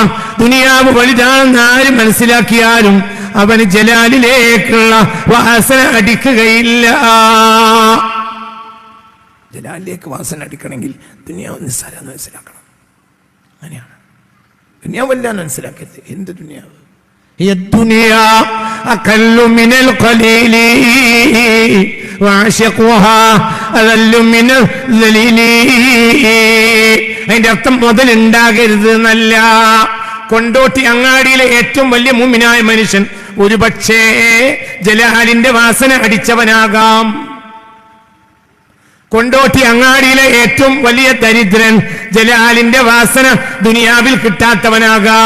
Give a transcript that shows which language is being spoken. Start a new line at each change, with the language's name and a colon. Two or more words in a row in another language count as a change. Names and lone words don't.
Malayalam: ദുനിയാവ് വലുതാണെന്ന് ആര് മനസ്സിലാക്കിയാലും അവന് ജലാലിലേക്കുള്ള വാസന അടിക്കുകയില്ല. ജലാലിലേക്ക് വാസന അടിക്കണമെങ്കിൽ ദുനിയാവ് നിസ്സാരം മനസ്സിലാക്കണം. അങ്ങനെയാണ്. ദുനിയാവല്ല മനസ്സിലാക്കരുത്. എന്ത് ദുനിയാവ്?
Arabic: الدنيا أقل من القليل وعشقها أذل من الذليل.
Malayalam: അതിന്റെ അർത്ഥം മുതലുണ്ടാകരുത് എന്നല്ല. കൊണ്ടോട്ടി അങ്ങാടിയിലെ ഏറ്റവും വലിയ മുഅ്മിനായ മനുഷ്യൻ ഒരുപക്ഷേ ജലാലിന്റെ വാസന അടിച്ചവനാകാം. കൊണ്ടോട്ടി അങ്ങാടിയിലെ ഏറ്റവും വലിയ ദരിദ്രൻ ജലാലിന്റെ വാസന ദുനിയാവിൽ കിട്ടാത്തവനാകാം.